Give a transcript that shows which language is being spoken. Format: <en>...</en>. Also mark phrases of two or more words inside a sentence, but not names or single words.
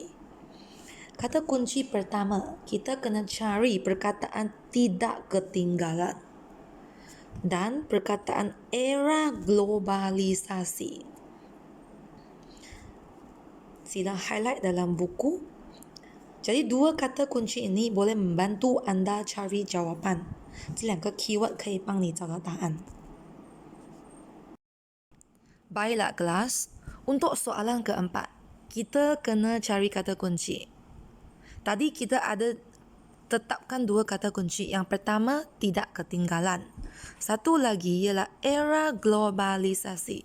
<ms>Kata kunci pertama, kita kena cari perkataan tidak ketinggalan dan perkataan era globalisasi. Sila highlight dalam buku. Jadi dua kata kunci ini boleh membantu anda cari jawapan.</ms> <zh>这两个 keyword 可以帮你找到答案。</zh> <ms>Baiklah kelas, untuk soalan keempat, kita kena cari kata kunci. Tadi kita ada tetapkan dua kata kunci. Yang pertama, tidak ketinggalan. Satu lagi ialah era globalisasi.</ms>